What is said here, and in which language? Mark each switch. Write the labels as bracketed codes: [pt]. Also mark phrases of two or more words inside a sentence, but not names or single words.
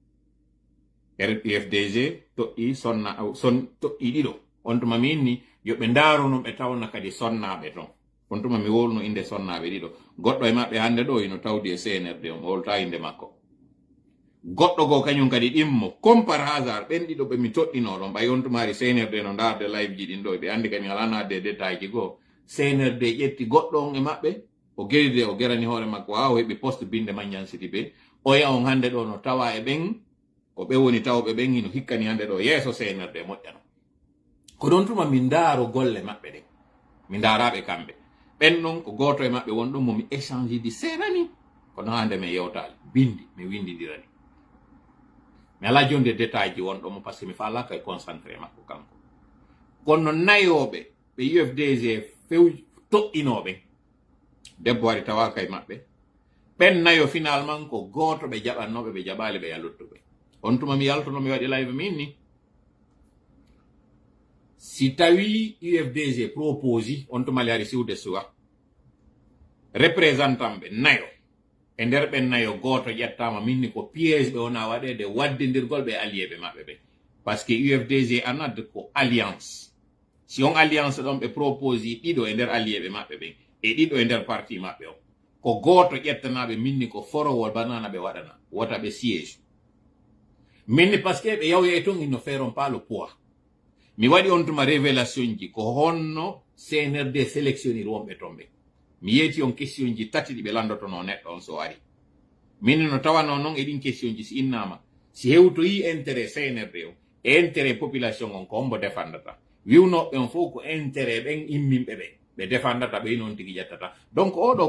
[ff] UFDG toƴƴi toƴƴi ɗiɗo on tuma mi inni yoɓe ndaaruno ɓe tawna kadi sonnaɓe ton on tuma mi wolno inde sonnaɓe ɗiɗo goɗɗo e maɓɓe hande ɗo ino tawdi e CNRD on wolta inde makko goɗɗo go kañum kadi ɗimmo [fr] comme par hasard [ff] ɓen ɗiɗo ɓe mi toɗɗino ɗon ɓay on tumari CNRD no ndarde live ji ɗin ɗo ɓe andi kadi ala nadde détail ji goo CNRD ƴetti goɗɗo on e maɓɓe o geride o gerani hoore makko ha o heɓi poste binde Mandiang City ɓe o ya on hande ɗo no tawa e ɓen ko ɓe woni tawɓe ɓen hino hikkani hande ɗo yeeso CNRD moƴƴano ko ɗon tuma min ndaaro golle maɓɓe ɗen mi ndaaraɓe kamɓe ɓen ɗon ko goto e maɓɓe won ɗon momi échange ji seeɗani kono hande mi yewtali bindi mi windidirani mi ala jonde détail ji wonɗo mo [fr] par ce que [ff] mi falaka e concentré makko kanko kono nayoɓe ɓe UFDG few toɗɗinoɓe debbo wari tawaka e maɓɓe ɓen nayo finalement ko goto ɓe jaɓannoɓe ɓe jaɓali ɓe yaluttuɓe on tuma mi yaltono mi waɗi live min ni si tawi UFDG proposi on tuma ari siwde suwa représentant ɓe nayo e nder ɓen nayo goto ƴettama minni ko piège ɓe wona waɗede waddedirgol ɓe alliéɓe maɓɓe ɓe [fr] par ce que [ff] UFDG anad ko alliance si on alliance ɗon ɓe proposi ɗiɗo e nder alliéɓe maɓɓe ɓen e ɗiɗo e nder parti maɓɓe o ko goto ƴettanaɓe minni ko forowol banana ɓe waɗana wota ɓe siége minni [fr] par ce que [ff] ɓe yawye ton [fr] ils ne feront pas le poids [ff] mi waɗi on tuma révélation ji ko honno CNRD sélectionnir wonɓe ton ɓe mi yeeti on question ji tati ɗi ɓe landotono neɗɗo on so ari min no tawano noon e ɗin question ji si innama si hewtoyi intérêt CNRD o [fr] intérêt population [ff] on ko ombo defandata wiwnoɓe on fof ko intérêt ɓen immimɓe ɓe defandata ɓe noon tigi ƴettata donc oɗo